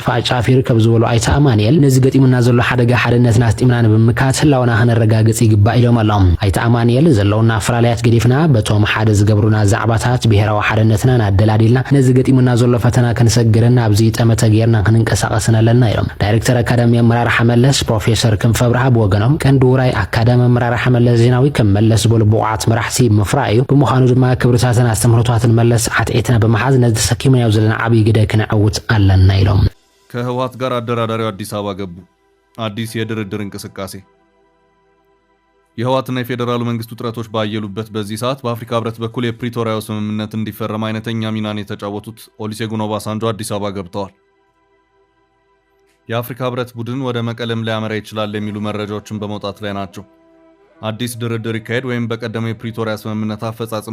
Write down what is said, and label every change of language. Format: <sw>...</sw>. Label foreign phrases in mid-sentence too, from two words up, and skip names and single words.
<ti>ጫፍ ይርከብ ዝበሉ ኣይተ ኣማንኤል ነዚ ገጢሙና ዘሎ ሓደጋ ሓድነትና ኣስጢምና ብምካት ህላውና ክነረጋግጽ ይግባእ ኢሎም ኣሎም። ኣይተ ኣማንኤል ዘለውና ፍራልያት ገዲፍና በቶም ሓደ ዝገብሩና ዛዕባታት ብሄራዊ ሓድነትና ናደላዲልና ነዚ ገጢሙና ዘሎ ፈተና ክንሰግርና ኣብዚ ጠመተ ጌርና ክንንቀሳቀስና ኣለና ኢሎም። ዳይሬክተር አካዳሚ አመራርሓ መለስ ፕሮፌሰር ክንፈ ብርሃ ብወገኖም ቀንዲ ውራይ አካዳሚ አመራርሓ መለስ ዜናዊ ከመለስ በሉ ብቑዓት መራሕቲ ምፍራዩ ብምዃኑ ድማ ክብርታትን አስተምህሮታትን መለስ ዓትዔትና በመሓዝ ነዚ ተሰኪመናዮ ዘለና ዓብይ ግደ ክንዕውት ኣለና ኢሎም።</ti> <am>ከህወሓት ጋር አደራዳሪው አዲስ አበባ ገቡ። አዲስ የድርድር እንቅስቃሴ። የህወሓትና የፌዴራሉ መንግስት ውጥረቶች ባየሉበት በዚህ ሰዓት በአፍሪካ ህብረት በኩል የፕሪቶሪያው ስምምነት እንዲፈረም አይነተኛ ሚናን የተጫወቱት ኦሉሴጉን ኦባሳንጆ አዲስ አበባ ገብተዋል። የአፍሪካ ህብረት ቡድን ወደ መቀለም ሊያመራ ይችላል የሚሉ መረጃዎችን በመውጣት ላይ ናቸው። አዲስ ድርድር ይካሄድ ወይም በቀደመው የፕሪቶሪያ ስምምነት አፈጻጸም</am>